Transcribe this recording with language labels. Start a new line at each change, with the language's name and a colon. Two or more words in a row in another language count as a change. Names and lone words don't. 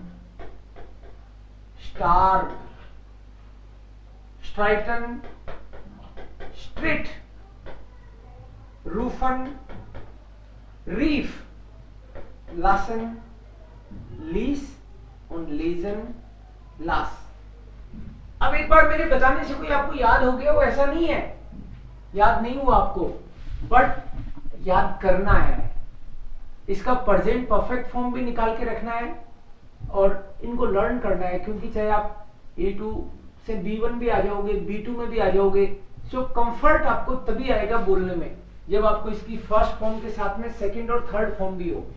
German: starb, streiten, stritt, rufen, rief, lassen, ließ und lesen, las।
Hindi: अब एक बार मेरे बताने से कोई आपको याद हो गया वो ऐसा नहीं है, याद नहीं हुआ आपको, बट याद करना है। इसका
English: present perfect form
Hindi: भी निकाल के रखना है और इनको लर्न करना है, क्योंकि चाहे आप A2 से B1 भी आ जाओगे, B2 में भी आ जाओगे, सो कंफर्ट आपको तभी आएगा बोलने में जब आपको इसकी
English: first form
Hindi: के साथ में सेकंड और
English: third form
Hindi: भी हो।